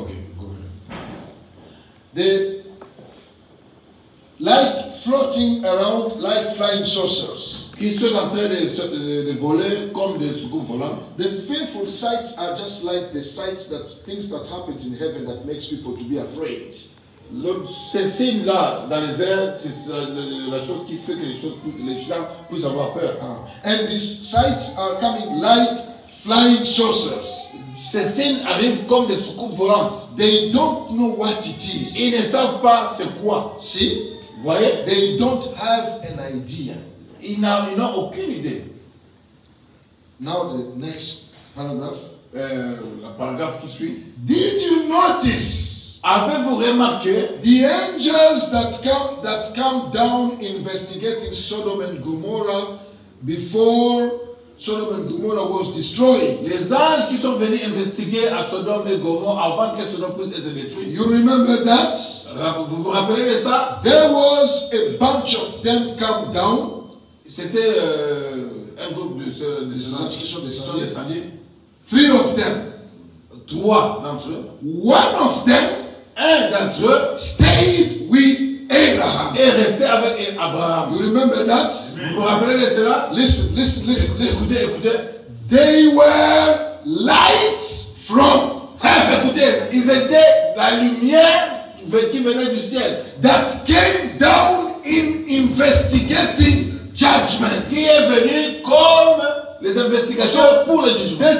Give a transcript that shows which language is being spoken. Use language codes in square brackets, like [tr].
[en] Ok, go ahead. They like floating around like flying saucers. [fr] Qui sont en train de voler comme des soucoupes volantes. [en] The fearful sights are just like the sights that things that happens in heaven that makes people to be afraid. [fr] Ces signes-là dans les airs, c'est la chose qui fait que les gens puissent avoir peur. [en] And these sights are coming like flying saucers. [fr] Ces signes arrivent comme des soucoupes volantes. [en] They don't know what it [fr] Ils [en] is. [fr] ne savent pas c'est quoi. [en] See? [fr] Vous voyez? [en] They don't have an idea. [fr] Ils n'ont aucune idée. [en] Now the next paragraph. [fr] Le paragraphe qui suit. [en] Did you notice [fr] Avez-vous remarqué [en] the angels that come down investigating Sodom and Gomorrah before Sodom and Gomorrah was destroyed? [fr] les anges qui sont venus investiguer à Sodome et Gomorrhe avant que Sodome puisse être détruit? [en] You remember that? [fr] Vous vous rappelez de ça? [en] There was a bunch of them come down. [fr] C'était un groupe de ces anges qui sont qui sont descendus. [en] 3 of them. [fr] 3 d'entre eux. [en] One of them [fr] Un d'entre eux [en] stayed with Abraham. [fr] est resté avec Abraham. [en] You remember that? [fr] Vous vous rappelez de cela? [en] Listen, listen, listen, listen. [fr] Écoutez, écoutez. [en] They were lights from heaven [fr] Écoutez, ils étaient la lumière qui venait du ciel, [en] that came down in investigating judgment. [fr] qui est venue comme les investigations pour le jugement.